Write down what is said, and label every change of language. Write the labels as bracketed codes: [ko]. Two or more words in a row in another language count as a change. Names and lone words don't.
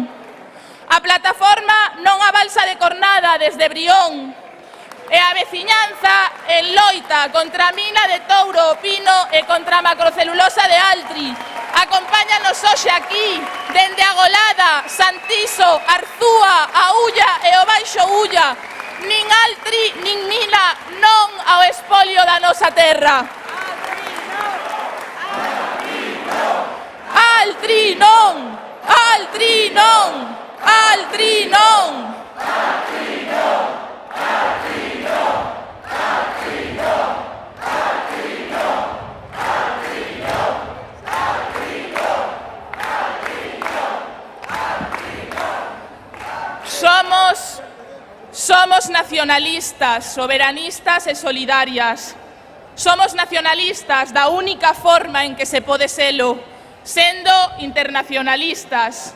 [gl] A plataforma Non a Balsa de Cornada desde Brión e a veciñanza en loita contra a mina de Touro o Pino e contra a macrocelulosa de Altri. Acompáñanos hoxe aquí, dende a Golada, Santiso, Arzúa, a Ulla e o Baixo Ulla. Nin Altri, nin mina, non ao espolio da nosa terra. Altri non! Altri non! Altri non! Altri non! Altri non! Altri non! Altri non! Altri non! Altri non! Altri non! Somos Somos nacionalistas, soberanistas e solidarias. Somos nacionalistas da única forma en que se pode selo, sendo internacionalistas.